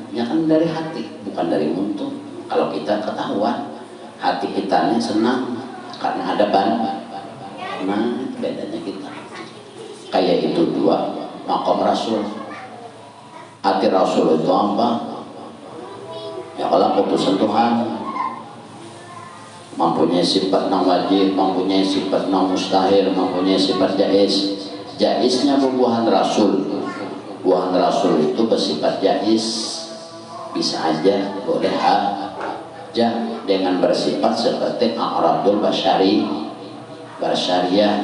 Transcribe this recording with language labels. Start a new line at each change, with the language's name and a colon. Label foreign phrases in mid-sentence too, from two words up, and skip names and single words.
Indonesian: Ya kan dari hati, bukan dari mulut. Kalau kita ketahuan hati kita ini senang karena ada nah bedanya kita. Kayak itu dua maqam Rasul. Hati Rasul itu apa? Ya kalau putusan Tuhan, mempunyai sifat nang wajib, mempunyai sifat nang mustahil, mempunyai sifat jaiz.
Banjar: Jaiznya bubuhan Rasul.
Indonesian: Bubuhan Rasul itu bersifat jaiz, bisa aja, boleh aja, dengan bersifat seperti
Arabic: أعراض البشرية.